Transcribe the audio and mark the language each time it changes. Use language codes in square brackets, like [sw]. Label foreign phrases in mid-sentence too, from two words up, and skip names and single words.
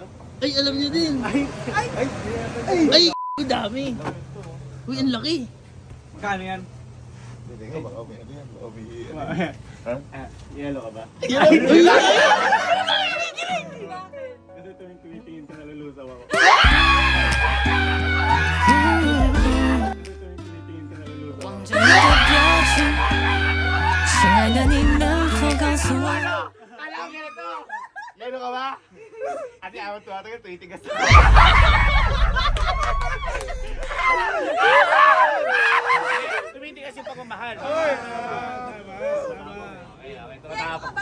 [tl] Ay, alam niyo din. Ay, dami. Uy, ang laki. Magkano yan? Yellow ka ba? Ay, Bakit? Kasi tuwing tumitingin ka, nalulusaw ako. [zh] 望着你的表情，亲爱的，你能否告诉我？ [tl] Alam mo ganito! Yelo ka ba? Ate, awat to ate, tuwitigas. Tumitigas yung pagmamahal. Okay, ito na Yellow ka ba?